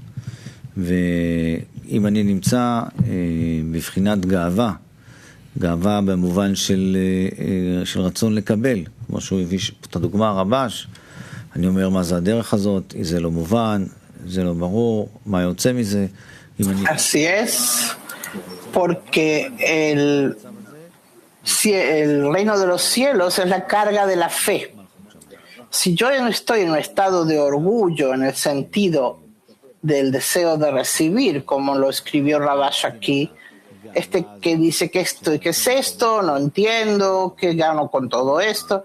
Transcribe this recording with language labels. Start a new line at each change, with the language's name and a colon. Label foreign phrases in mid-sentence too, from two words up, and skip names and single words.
Hebrew: ואם אני נמצא בבחינת גאווה, גאווה במובן של רצון לקבל, כמו שהוא הביא את הדוגמה הרבש, אני אומר מה זה הדרך הזאת, זה לא מובן, זה לא ברור, מה יוצא מזה.
Spanish: Así es, porque el reino de los cielos es la carga de la fe. Si yo no estoy en un estado de orgullo, en el sentido del deseo de recibir, como lo escribió Rabash aquí, que dice que esto y que es esto, no entiendo, qué gano con todo esto.